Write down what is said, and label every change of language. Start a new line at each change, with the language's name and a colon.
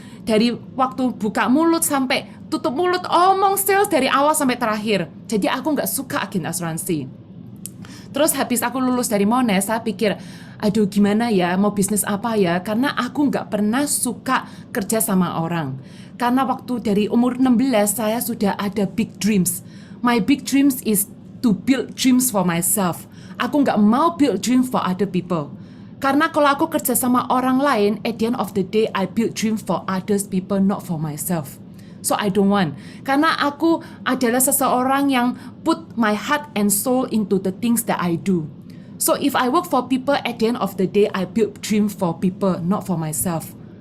Indonesian: Dari waktu buka mulut sampai tutup mulut, omong sales dari awal sampai terakhir. Jadi aku nggak suka agen asuransi. Terus habis aku lulus dari Monash, saya pikir, aduh gimana ya, mau bisnis apa ya? Karena aku nggak pernah suka kerja sama orang. Karena waktu dari umur 16, saya sudah ada
English: big dreams. My big dreams is to build dreams for myself.
Indonesian: Aku nggak mau
English: build dreams for other people.
Indonesian: Karena kalau aku kerja sama orang lain,
English: at the end of the day, I build dreams for others people, not for myself. So I don't want.
Indonesian: Karena aku adalah seseorang yang
English: put my heart and soul into the things that I do. So if I work for people, at the end of the day, I build dreams for people, not for myself.